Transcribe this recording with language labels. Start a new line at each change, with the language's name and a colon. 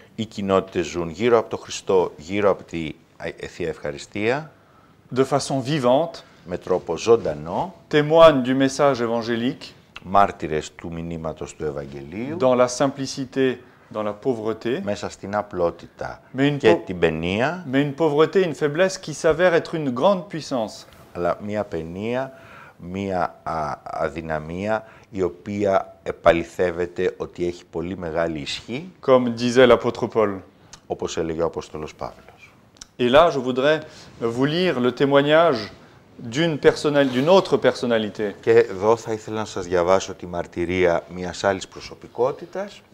Greek: Οι κοινότητες ζουν γύρω από τον Χριστό, γύρω από τη Θεία Ευχαριστία.
French: De façon vivante.
Greek: Με τρόπο ζωντανό.
French: Témoignent du message évangélique.
Greek: Μάρτυρες του μηνύματος του Ευαγγελίου.
French: Dans la simplicité, dans la pauvreté.
Greek: Μέσα στην απλότητα και την παινία.
French: Mais une pauvreté, une faiblesse qui s'avère être une grande puissance.
Greek: Αλλά μια παινία, μια αδυναμία η οποία επαληθεύεται ότι έχει πολύ μεγάλη ισχύ.
French: Comme disait l'apôtre Paul.
Greek: Όπως έλεγε ο Απόστολος Παύλος.
French: Et là, je voudrais vous lire le témoignage d'une autre personnalité.
Greek: Και εδώ θα ήθελα να σας διαβάσω τη μαρτυρία μιας άλλης προσωπικότητας.